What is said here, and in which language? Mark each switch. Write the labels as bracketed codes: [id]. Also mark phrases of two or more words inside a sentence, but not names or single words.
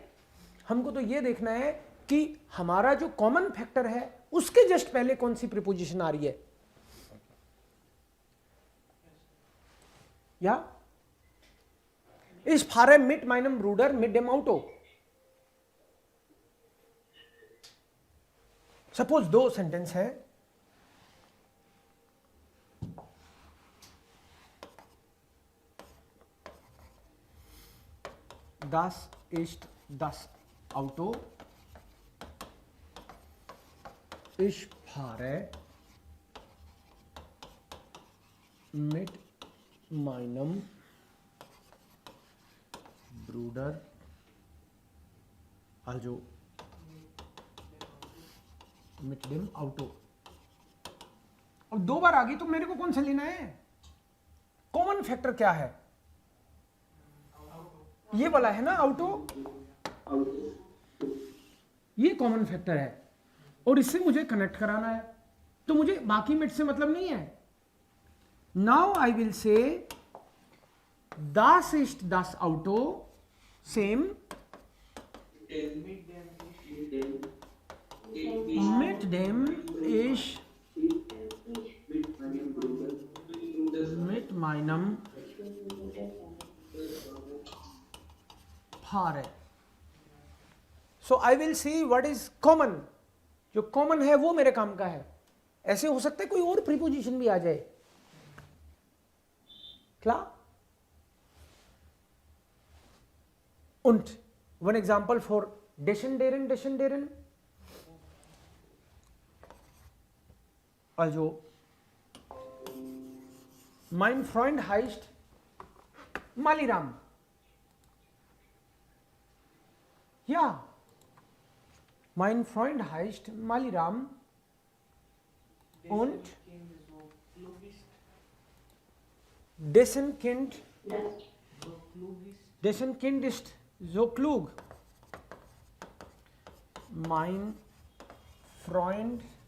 [hi] हमको तो ये देखना है कि हमारा जो [en] common factor [hi] है उसके जस्ट पहले कौन सी प्रीपोजिशन आ रही है। [de] या ich fahre mit meinem Bruder mit dem Auto, [en] suppose 2 sentence [de] है, Das ist das Auto, ich fahre mit meinem Bruder, also mit dem Auto। [hi] अब 2 बार आ गई तो मेरे को कौन सा लेना है, [en] common factor [hi] क्या है, ये वाला है ना आउटो, ये [en] common factor [hi] है और इससे मुझे कनेक्ट कराना है, तो मुझे बाकी मिट से मतलब नहीं है। [en] now I will say [de] das ist das Auto, सेम mit dem ich mit meinem fahre। [en] so I will see what is common, [hi] जो कॉमन है वो मेरे काम का है। ऐसे हो सकता है कोई और प्रीपोजिशन भी आ जाए, [de] klar? Und [en] one example for [de] dessen deren, also mein Freund heißt Maliram, ja, mein Freund heißt Maliram und dessen Kind ist so klug, mein Freund